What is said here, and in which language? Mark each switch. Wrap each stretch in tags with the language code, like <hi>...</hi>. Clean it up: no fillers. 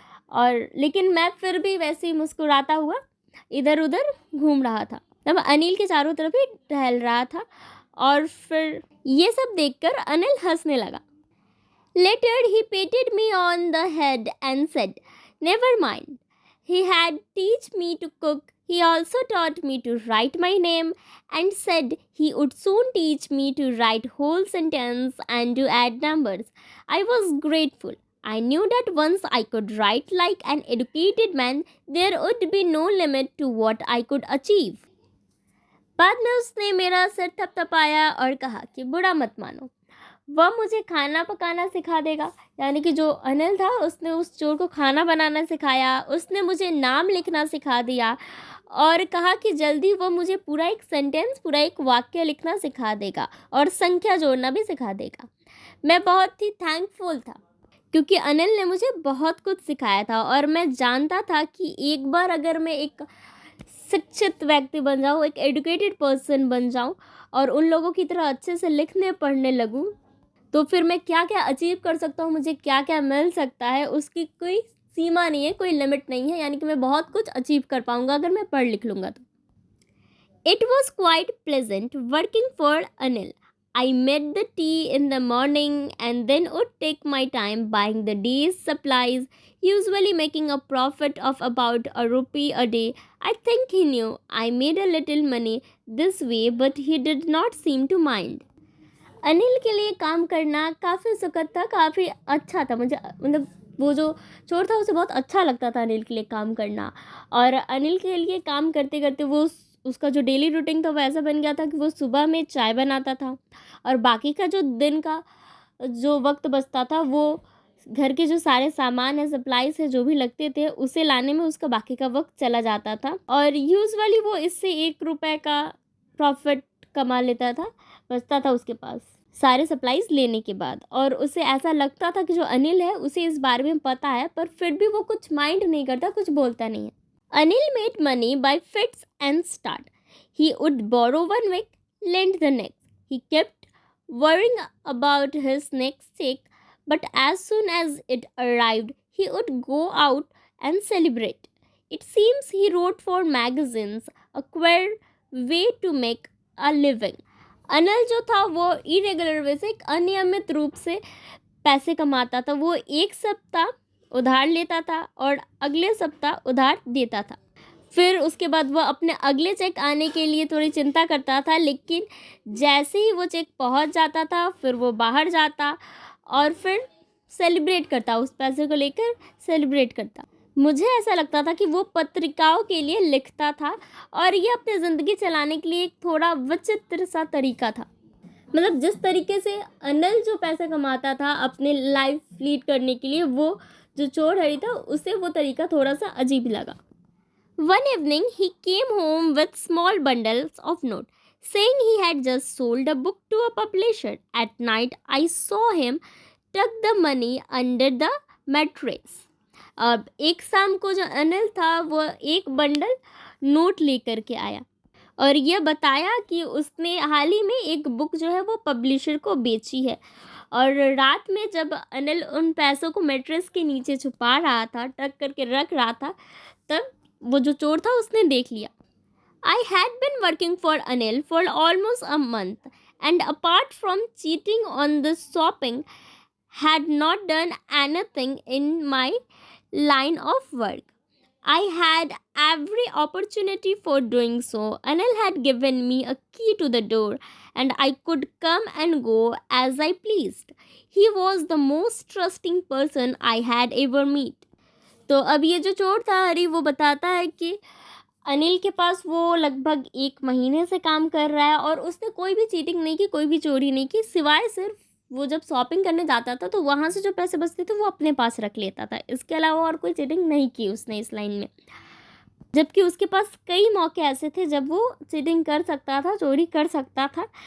<hi>और लेकिन मैं फिर भी वैसे ही मुस्कुराता हुआ इधर उधर घूम रहा था, तब अनिल के चारों तरफ ही टहल रहा था। और फिर ये सब देखकर अनिल हंसने लगा।</hi> <en>Later he patted me on the head and said, "Never mind. He had teach me to cook. He also taught me to write my name and said he would soon teach me to write whole sentence and to add numbers." I was grateful. I knew that once I could write like an educated man, there would be no limit to what I could achieve.</en> <hi>बाद में उसने मेरा सिर थपथपाया और कहा कि बुरा मत मानो, वह मुझे खाना पकाना सिखा देगा। यानी कि जो अनिल था उसने उस चोर को खाना बनाना सिखाया, उसने मुझे नाम लिखना सिखा दिया और कहा कि जल्दी वो मुझे पूरा एक सेंटेंस, पूरा एक वाक्य लिखना सिखा देगा और संख्या जोड़ना भी सिखा देगा। मैं बहुत ही थैंकफुल था क्योंकि अनिल ने मुझे बहुत कुछ सिखाया था और मैं जानता था कि एक बार अगर मैं एक शिक्षित व्यक्ति बन जाऊँ, एक</hi> <en>educated person</en> <hi>बन जाऊँ और उन लोगों की तरह अच्छे से लिखने पढ़ने लगूँ, तो फिर मैं क्या क्या अचीव कर सकता हूँ, मुझे क्या क्या मिल सकता है, उसकी कोई सीमा नहीं है, कोई लिमिट नहीं है। यानी कि मैं बहुत कुछ अचीव कर पाऊँगा अगर मैं पढ़ लिख लूँगा तो।</hi> <en>It was quite pleasant working for Anil. I made the tea in the morning and then would take my time buying the day's supplies, usually making a profit of about ₹1 a day. I think he knew I made a little money this way, but he did not seem to mind.</en> <hi>Anil के लिए काम करना काफ़ी सुखद था, काफ़ी अच्छा था। मुझे मतलब वो जो चोर था उसे बहुत अच्छा लगता था अनिल के लिए काम करना। और अनिल के लिए काम करते करते वो उसका जो डेली रूटीन था वो ऐसा बन गया था कि वो सुबह में चाय बनाता था और बाकी का जो दिन का जो वक्त बचता था वो घर के जो सारे सामान है, सप्लाईज है, जो भी लगते थे उसे लाने में उसका बाकी का वक्त चला जाता था। और यूजुअली वो इससे ₹1 का प्रॉफिट कमा लेता था, बचता था उसके पास सारे सप्लाईज लेने के बाद। और उसे ऐसा लगता था कि जो अनिल है उसे इस बारे में पता है, पर फिर भी वो कुछ माइंड नहीं करता, कुछ बोलता नहीं है।</hi> <en>Anil made money by fits and start. He would borrow one week, lend the next. He kept worrying about his next check, but as soon as it arrived, he would go out and celebrate. It seems he wrote for magazines, a queer way to make a living.</en> <hi>Anil जो था वो irregular वे से, एक अनियमित रूप से पैसे कमाता था। वो एक सप्ताह उधार लेता था और अगले सप्ताह उधार देता था। फिर उसके बाद वह अपने अगले चेक आने के लिए थोड़ी चिंता करता था, लेकिन जैसे ही वो चेक पहुंच जाता था फिर वो बाहर जाता और फिर सेलिब्रेट करता, उस पैसे को लेकर सेलिब्रेट करता। मुझे ऐसा लगता था कि वो पत्रिकाओं के लिए लिखता था और ये अपनी ज़िंदगी चलाने के लिए एक थोड़ा विचित्र सा तरीका था। मतलब जिस तरीके से अनिल जो पैसे कमाता था अपने लाइफ लीड करने के लिए, वो जो चोर हरी था उसे वो तरीका थोड़ा सा अजीब लगा।</hi> <en>One evening he came home with small bundles of notes, saying he had just sold a book to a publisher. At night I saw him tuck the money under the mattress.</en> <hi>अब एक शाम को जो अनिल था वो एक bundle note लेकर के आया और यह बताया कि उसने हाल ही में एक बुक जो है वो पब्लिशर को बेची है। और रात में जब अनिल उन पैसों को मैट्रेस के नीचे छुपा रहा था, टक करके रख रहा था, तब वो जो चोर था उसने देख लिया।</hi> <en>I had been working for Anil for almost a month, and apart from cheating on the shopping, had not done anything in my line of work. I had every opportunity for doing so. Anil had given me a key to the door, and I could come and go as I pleased. He was the most trusting person I had ever met.</en> <hi>तो अब ये जो चोर था हरी, वो बताता है कि अनिल के पास वो लगभग 1 महीने से काम कर रहा है और उसने कोई भी चीटिंग नहीं की, कोई भी चोरी नहीं की, सिवाय सिर्फ वो जब शॉपिंग करने जाता था तो वहाँ से जो पैसे बचते थे वो अपने पास रख लेता था। इसके अलावा और कोई चीटिंग नहीं की उसने इस लाइन में। जबकि उसके पास कई मौके ऐसे थे जब वो चीटिंग कर सकता था, चोरी कर सकता था।</hi>